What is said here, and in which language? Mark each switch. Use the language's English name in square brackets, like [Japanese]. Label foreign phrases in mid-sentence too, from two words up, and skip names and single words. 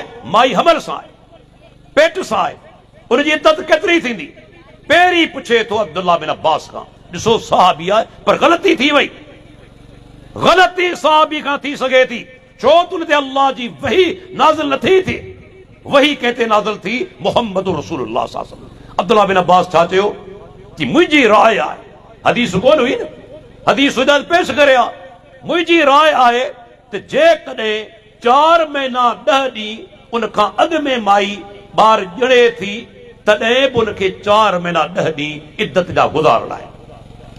[Sindhi] माई हमल सां आहे, पेट सां आहे, उनजी इद्दत केतिरी थींदी? पहिरीं पुछे थो अब्दुल्लाह बिन अब्बास खां। ॾिसो सहाबी आहे, पर ग़लती थी वई। ग़लती सहाबी खां थी सघे थी, छो त उन ते अल्लाह जी वही नाज़िल नथी थिए। वही कहते नाज़िल थी मुहम्मद रसूलुल्लाह [Arabic] صلى الله عليه وسلم. [Sindhi] अब्दुल्लाह बिन अब्बास छा चयो कि मुंहिंजी राय आहे, हदीस कोन हुई न, हदीस हुजत पेश करे आ, मुंहिंजी राय आहे त जेकॾहिं 4 महीना 10 ॾींहं उन खां अॻु में माई ॿार ॼणे थी, तॾहिं बि उनखे 4 महीना 10 ॾींहं इद्दत जा गुज़ारणा आहिनि।